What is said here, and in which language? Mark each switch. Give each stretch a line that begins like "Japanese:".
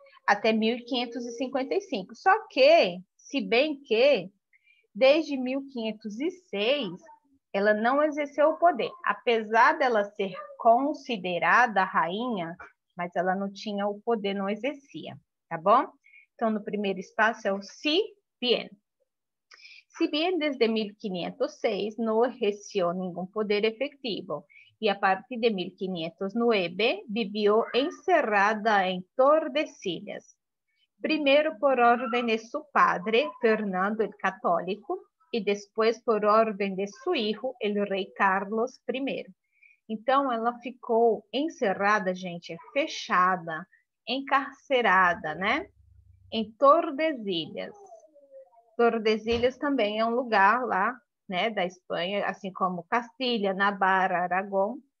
Portuguese: Até 1555. Só que, se bem que, desde 1506, ela não exerceu o poder. Apesar dela ser considerada rainha, mas ela não tinha o poder, não exercia, tá bom? Então, no primeiro espaço é o si bien.
Spanish: Si bien desde 1506 no ejerció ningún poder efectivo y a partir de 1509 vivió encerrada en Tordesillas, primero por orden de su padre, Fernando el Católico, y después por orden de su hijo, el rei Carlos I.
Portuguese: Então, ela ficou encerrada, gente, fechada, encarcerada, né? Em Tordesilhas. Tordesilhas também é um lugar lá, né, da Espanha, assim como Castilha, Navarra, Aragão.